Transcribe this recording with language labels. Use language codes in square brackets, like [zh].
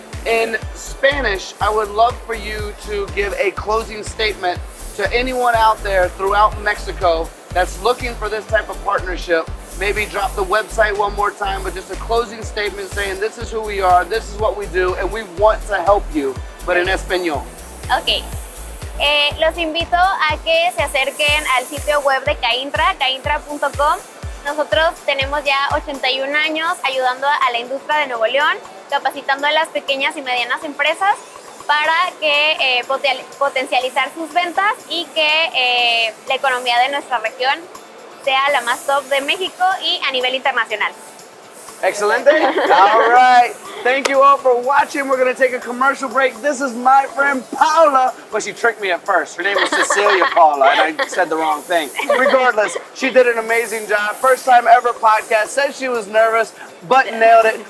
[en] In Spanish, I would love for you to give a closing statement to anyone out there throughout Mexico that's looking for this type of partnership. Maybe drop the website one more time, but just a closing statement saying this is who we are, this is what we do, and we want to help you, but in español. Ok. [es] Los invito a que se acerquen al sitio web de Caintra, caintra.com. Nosotros tenemos ya 81 años ayudando a la industria de Nuevo León, capacitando a las pequeñas y medianas empresas para que potencializar sus ventas y que la economía de nuestra región sea la más top de México y a nivel internacional. Excelente. [en] All right. Thank you all for watching. We're going to take a commercial break. This is my friend Paula, but she tricked me at first. Her name was Cecilia Paula, and I said the wrong thing. Regardless, she did an amazing job. First time ever podcast. Said she was nervous, but nailed it.